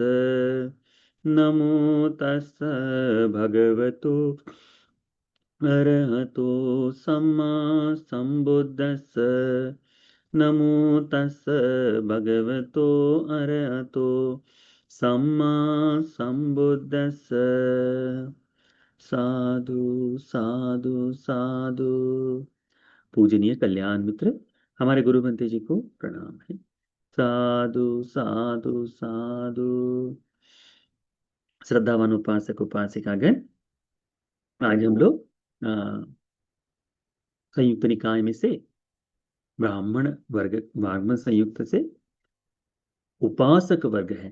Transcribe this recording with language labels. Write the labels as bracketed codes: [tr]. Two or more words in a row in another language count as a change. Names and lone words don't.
[pi] नमो तस् भगवतो अरहतो सम्मा संबुद्दस्स। नमो तस् भगवतो अरहतो सम्मा संबुद्दस्स। साधु साधु साधु। [hi] पूजनीय कल्याण मित्र, हमारे गुरु बंते जी को प्रणाम है। [pi] साधु साधु साधु। [hi] श्रद्धावान उपासक उपासिकागण, आज हम लोग संयुक्त निकाय में से ब्राह्मण संयुक्त से उपासक वर्ग है।